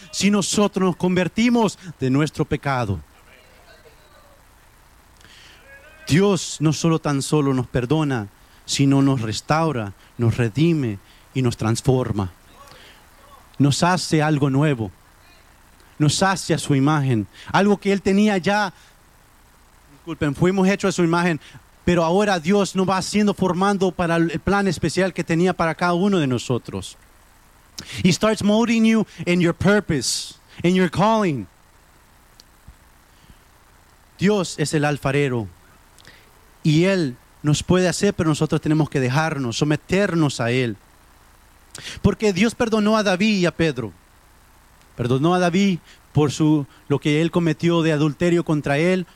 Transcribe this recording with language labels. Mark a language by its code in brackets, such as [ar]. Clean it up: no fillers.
[es] Si nosotros nos convertimos de nuestro pecado, Dios no solo tan solo nos perdona, sino nos restaura, nos redime y nos transforma. Nos hace algo nuevo. Nos hace a su imagen. Algo que él tenía ya. Disculpen, fuimos hechos a su imagen. Pero ahora Dios nos va haciendo, formando para el plan especial que tenía para cada uno de nosotros. [en] He starts molding you in your purpose, in your calling. [es] Dios es el alfarero. Y él nos puede hacer, pero nosotros tenemos que dejarnos, someternos a Él. Porque Dios perdonó a David y a Pedro. Perdonó a David por lo que él cometió de adulterio contra él.